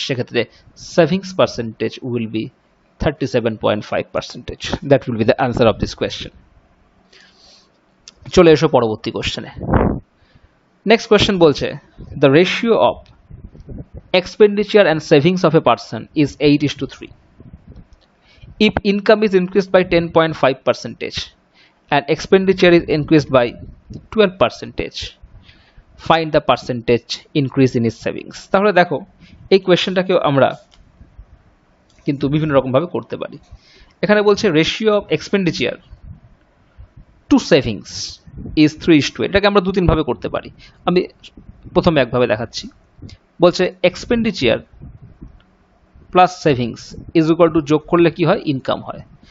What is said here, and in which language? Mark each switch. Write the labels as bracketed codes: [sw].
[en] সেক্ষেত্রে savings percentage will be 37.5%। That will be the answer of this question. [bn] চলে এসো পরবর্তী কোশ্চেনে। [en] Next question বলছে the ratio of expenditure and savings of a person is 8:3। If income is increased by 10.5% and expenditure is increased by 12%, find the percentage increase in his savings। [bn] তাহলে দেখো এই কোয়েশ্চেনটাকেও আমরা কিন্তু বিভিন্ন রকম ভাবে করতে পারি। এখানে বলছে [en] Ratio of expenditure to savings is 3:8। [bn] এটাকে আমরা 2-3 ভাবে করতে পারি। আমি প্রথমে একভাবে দেখাচ্ছি। বলছে [en] expenditure plus savings is equal to [bn] যোগ করলে কি হয়? ইনকাম হয়।